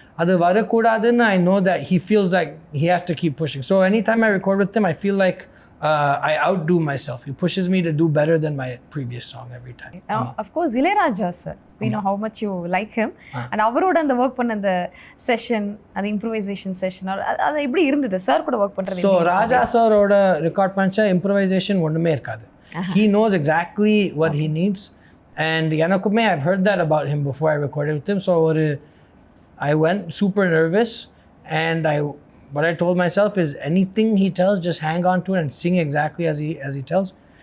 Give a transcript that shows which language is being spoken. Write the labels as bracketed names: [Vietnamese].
[Tamil] அது வரக்கூடாதுன்னு [English] I know that he feels like he has to keep pushing. So anytime I record with him, I feel like I outdo myself. He pushes me to do better than my previous song every time. Of course, Ilayaraja sir, we know how much you like him. [Tamil] And அவரோட அந்த work பண்ண அந்த session, அந்த improvisation session, அது எப்படி இருந்தது sir கூட work பண்றது? So ராஜா சாரோட ரெக்கார்ட் பண்ண இம்ப்ரோவைசேஷன் ஒண்ணுமே இருக்காது. [English] He knows exactly what he needs. And எனக்குமே I've heard that about him before I recorded with him. So I went super nervous, and what I told myself is anything he tells, just hang on to it and sing exactly as he tells.